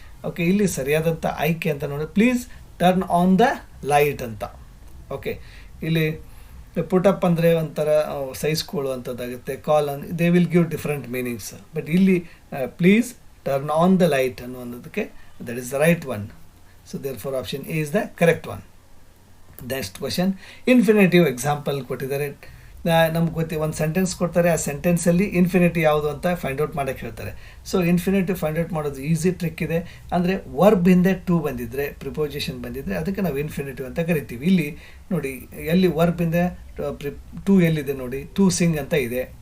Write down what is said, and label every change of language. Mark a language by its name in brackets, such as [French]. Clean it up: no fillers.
[Kannada] Okay, ಇಲ್ಲಿ ಸರಿಯಾದಂಥ ಆಯ್ಕೆ ಅಂತ ನೋಡಿ [English] please turn on the light [Kannada] ಅಂತ. ಓಕೆ, ಇಲ್ಲಿ ಪುಟಪ್ ಅಂದರೆ ಒಂಥರ ಸಹಿಸ್ಕೊಳ್ಳುವಂಥದ್ದಾಗುತ್ತೆ. [English] Call on, they will give different meanings. But ಇಲ್ಲಿ please turn on the light ಅನ್ನುವಂಥದ್ದಕ್ಕೆ that is the right one. So therefore option A is the correct one. Next question, infinitive example ಕೊಟ್ಟಿದ್ದಾರೆ. [Kannada] ನಮ್ಗೆ ಗೊತ್ತಿ ಒಂದು sentence ಕೊಡ್ತಾರೆ. ಆ ಸೆಂಟೆನ್ಸಲ್ಲಿ infinity ಯಾವುದು ಅಂತ find out ಮಾಡೋಕ್ಕೆ ಹೇಳ್ತಾರೆ. ಸೊ ಇನ್ಫಿನಿಟಿವ್ ಫೈಂಡ್ ಔಟ್ ಮಾಡೋದು ಈಸಿ ಟ್ರಿಕ್ ಇದೆ. ಅಂದರೆ ವರ್ಬ್ ಹಿಂದೆ ಟು ಬಂದಿದ್ದರೆ, ಪ್ರಿಪೋಸಿಷನ್ ಬಂದಿದ್ದರೆ ಅದಕ್ಕೆ ನಾವು ಇನ್ಫಿನಿಟಿವ್ ಅಂತ ಕರಿತೀವಿ. ಇಲ್ಲಿ ನೋಡಿ ಎಲ್ಲಿ ವರ್ಬ್ ಹಿಂದೆ ಟು ಎಲ್ಲಿದೆ ನೋಡಿ, ಟು ಸಿಂಗ್ ಅಂತ ಇದೆ.